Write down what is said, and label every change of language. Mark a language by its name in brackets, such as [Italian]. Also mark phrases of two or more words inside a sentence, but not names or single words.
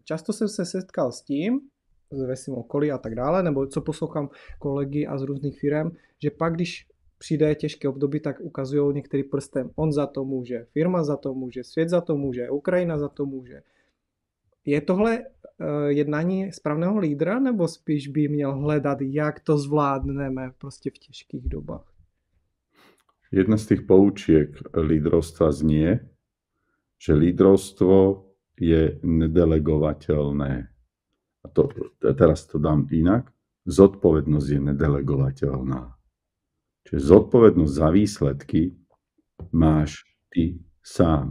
[Czech] Často jsem se setkal s tím, ve svém okolí a tak dále, nebo co poslouchám kolegy a z různých firm, že pak, když přijde těžké období, tak ukazují některý prstem. On za to může, firma za to může, svět za to může, Ukrajina za to může. Je tohle jednání správného lídra, nebo spíš by měl hledat, jak to zvládneme prostě v těžkých dobách? [Slovak] Jedna z tých poučiek lídrovstva znie, že lídrovstvo je nedelegovateľné. A teraz to dám inak. Zodpovednosť je nedelegovateľná. Čiže zodpovednosť za výsledky máš ty sám.